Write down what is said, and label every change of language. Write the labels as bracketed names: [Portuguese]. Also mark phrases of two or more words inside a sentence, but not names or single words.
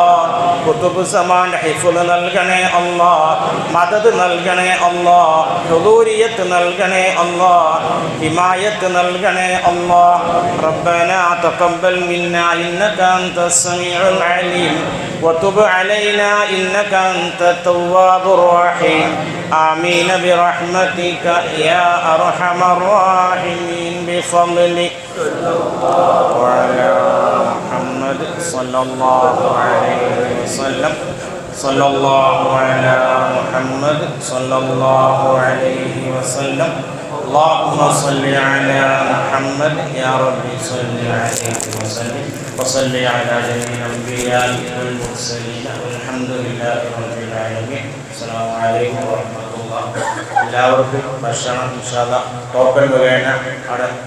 [Malayalam] ഖുതുബുസ്സമാന്റെ ഹിഫ്ള് നൽകണേ അല്ലാ, മദദ് നൽകണേ അല്ലാ, ഹുദൂരിയത്ത് നൽകണേ അല്ലാ, ഹിമായത്ത് നൽകണേ അല്ലാ. [Arabic] ربنا تقبل منا إنك أنت السميع العليم وتب علينا إنك أنت التواب الرحيم. آمين برحمتك يا أرحم الراحمين بفضلك وعلى محمد صلى الله عليه وسلم. صلى الله على محمد صلى الله عليه وسلم. اللهم صل على محمد يا رب صل عليه وسلم وصل على جميع الأنبياء والمرسلين والحمد لله رب العالمين. السلام عليكم ورحمة الله. [Malayalam] എല്ലാവർക്കും ഭക്ഷണം [Arabic] إن شاء الله [Malayalam] ടോക്കൺ മുഖേന അവിടെ